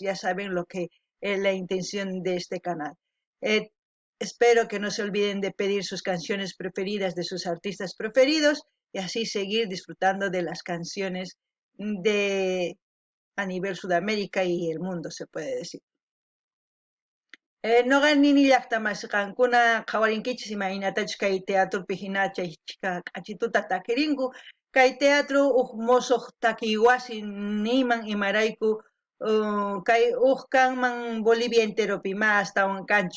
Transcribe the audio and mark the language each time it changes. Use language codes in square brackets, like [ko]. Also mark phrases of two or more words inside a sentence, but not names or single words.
[es] Ya saben lo que es la intención de este canal. Espero que no se olviden de pedir sus canciones preferidas de sus artistas preferidos y así seguir disfrutando de las canciones a nivel Sudamérica y el mundo, se puede decir. [qu] Noqa nini llaqtamasqankuna qhawarinkichis imaynatachus kay teatropi hina chay q'achituta takirinku. Kay teatro musuq takiy wasi niman imarayku kay kanman Bolivia enteropi ma astawan kanchu.